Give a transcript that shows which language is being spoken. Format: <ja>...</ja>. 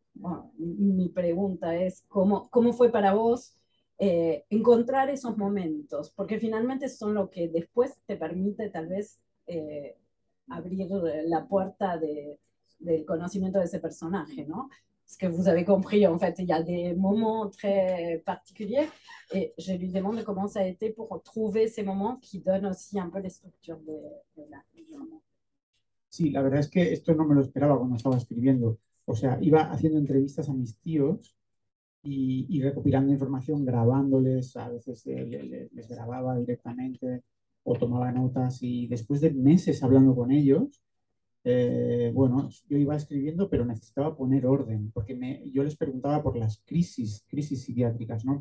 <es>Bueno, mi pregunta es, ¿cómo fue para vos encontrar esos momentos? Porque finalmente son lo que después te permite tal vez abrir la puerta del conocimiento de ese personaje, ¿no?</es> <fr>Ce que vous avez compris, en fait, il y a des moments très particuliers, et je lui demande comment ça a été pour trouver ces moments qui donnent aussi un peu les structures du roman.</fr> <es>Sí, la verdad es que esto no me lo esperaba cuando estaba escribiendo. O sea, iba haciendo entrevistas a mis tíos y recopilando información, grabándoles, a veces les grababa directamente o tomaba notas, y después de meses hablando con ellos, bueno, yo iba escribiendo, pero necesitaba poner orden, porque yo les preguntaba por las crisis psiquiátricas, ¿no?</es>